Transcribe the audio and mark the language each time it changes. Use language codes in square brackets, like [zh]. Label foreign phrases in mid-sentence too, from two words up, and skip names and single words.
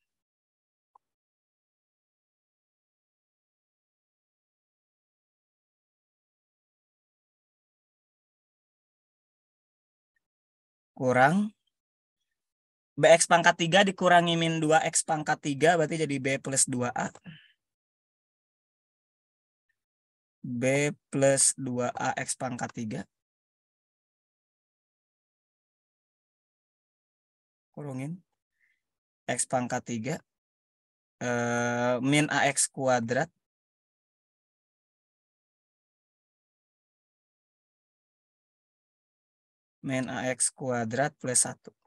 [id] Kurang BX pangkat 3 dikurangi min 2X pangkat 3 berarti jadi B plus 2A. B plus 2A X pangkat 3. Kurungin. X pangkat 3. Min AX kuadrat. Min AX kuadrat plus 1.